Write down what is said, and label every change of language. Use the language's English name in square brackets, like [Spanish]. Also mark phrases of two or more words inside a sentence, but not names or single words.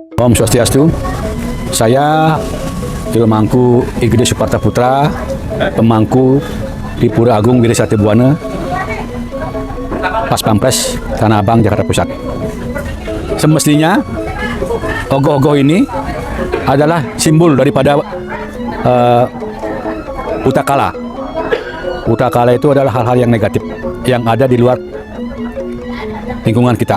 [Indonesian] Om Swastiastu. Saya Pemangku Igede Suparta Putra, pemangku di Pura Agung Wirisate Buana, Pas Pampres, Tanah Abang, Jakarta Pusat. Semestinya ogoh-ogoh ini adalah simbol daripada putakala. Putakala itu adalah hal-hal yang negatif yang ada di luar lingkungan kita.